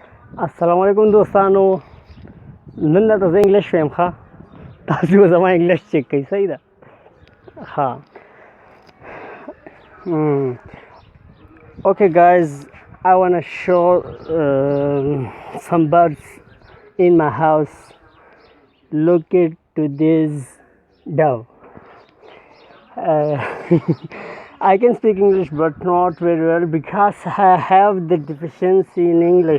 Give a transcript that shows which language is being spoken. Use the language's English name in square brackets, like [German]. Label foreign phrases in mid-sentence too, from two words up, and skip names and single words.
[Pashto] السلام علیکم دوستانو. نن درته زه انګلیش وایم. ښه، تاسو به زما [English] English check [Pashto] کوئ. صحیح ده. ها. [English] Okay guys, I want to show some birds in my house. Look at to this dove. uh, I can speak English but not very well because I have the deficiency in English.